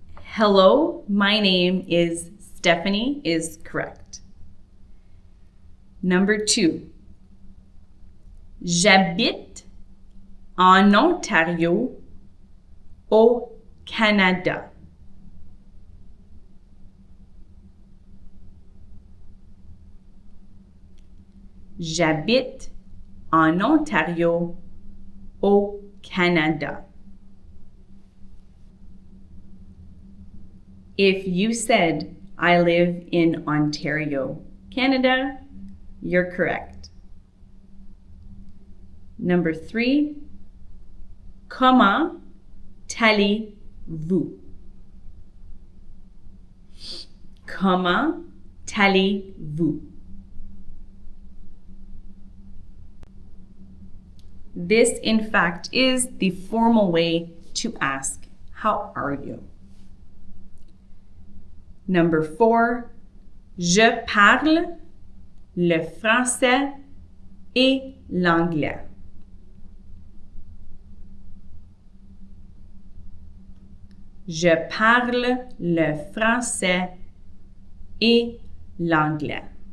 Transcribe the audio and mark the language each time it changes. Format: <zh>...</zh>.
<en>Hello, my name is Stephanie is correct. Number 2.</en> <fr>J'habite en Ontario, au Canada. J'habite en Ontario, au Canada.</fr> <en>If you said, I live in Ontario, Canada, you're correct. Number 3,</en> <fr>comment allez-vous? Comment allez-vous?</fr> <en>This, in fact, is the formal way to ask, how are you? Number 4,</en> <fr>je parle le français et l'anglais. Je parle le français et l'anglais.</fr>